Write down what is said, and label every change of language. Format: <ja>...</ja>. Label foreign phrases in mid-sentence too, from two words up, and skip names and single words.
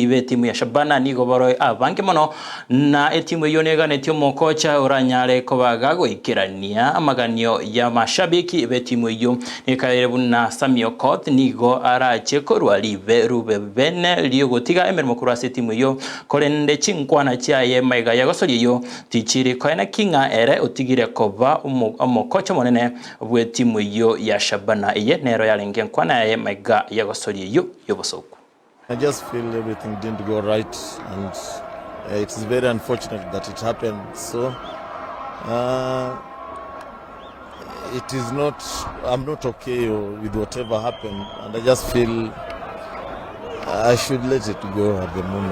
<guz>be timu ya Shabana nigo baro abange mono na timu yo neganetio mokocha uranyare kobaga guikirania amaganio ya mashabiki be timu yo nikabire buna Sammy Okoth nigo arache kurwa rube bene liyo gotiga emermo kurwa timu yo korende chinkwana chiaye maiga yagosori yo tichiri na kinga ere utigire koba umukocha monene bwe timu yo ya Shabana iye nero yarenge nkwana ya maiga yagosori yo yobosoku.</guz> <en>I just feel everything didn't go right, and it's very unfortunate that it happened. So it is not, I'm not okay with whatever happened, and I just feel I should let it go at the moment.</en>